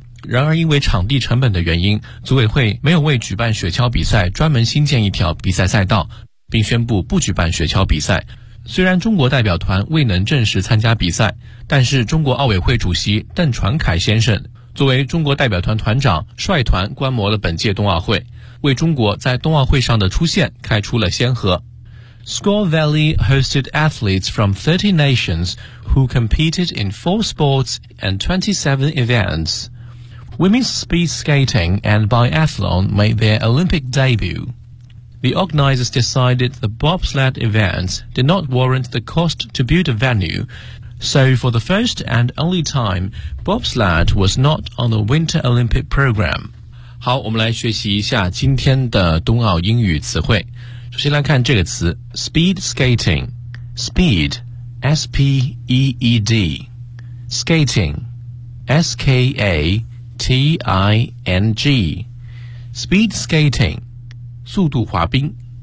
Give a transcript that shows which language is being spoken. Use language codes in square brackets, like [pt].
[zh] 然而因为场地成本的原因，组委会没有为举办雪橇比赛专门新建一条比赛赛道，并宣布不举办雪橇比赛。虽然中国代表团未能正式参加比赛，但是中国奥委会主席邓传凯先生作为中国代表团团长，率团观摩了本届冬奥会，为中国在冬奥会上的出现开出了先河。 [en] Score Valley hosted athletes from 30 nations who competed in 4 sports and 27 events. Women's speed skating and biathlon made their Olympic debut. The organizers decided the bobsled events did not warrant the cost to build a venue, so for the first and only time, bobsled was not on the Winter Olympic program. [zh] 好，我们来学习一下今天的冬奥英语词汇。首先来看这个词 Speed Skating Speed S-P-E-E-D Skating S-K-A-T-I-N-G Speed Skating 速度滑冰。